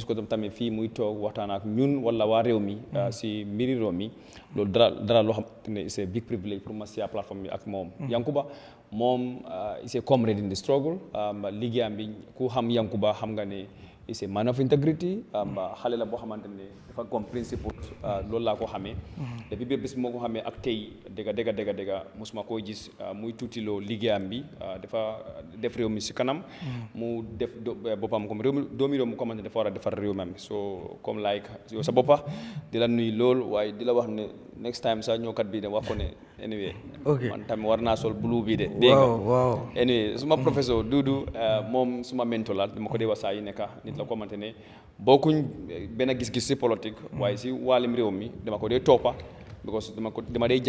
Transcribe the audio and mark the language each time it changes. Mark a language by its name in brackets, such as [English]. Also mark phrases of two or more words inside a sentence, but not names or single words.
[Wolof] ko tamit fii muy toog waxtaan ak ñun wala waa réew mi si mbiri réew mi loolu dara loo xamante ne [French] c'est big privilege pour ma [Wolof] si plateforme bi ak moom Yankuba moom [English] it's a comrade in the struggle [Wolof] liggéeyam bi ku xam Yankuba xam nga ne [English] it's a man of integrity [Wolof] xale la boo xamante ne dafa comme principle loolu laa ko xamee depuis bépp bis moo ko xamee ak tey dëgga mosuma koo gis muy tuutiloo liggéeyam bi dafa def réew mi si kanam mu def boppam comme doomi réew mu xamante ne dafa war a defar réew mi so comme like yow sa boppa di la nuyu lool waaye di la wax ne [English] next time [Wolof] sax ñëwkat bi de wax ko ne anyway man tamit war naa sol blue bi de dégg nga anyway suma professeur Dudu moom suma mentor la dama ko dee wax saa yi nekka nit la ko xamante ne bokkuñ benn gis-gis si politique waaye si wàllum réew mi dama ko dee toppa because dama dee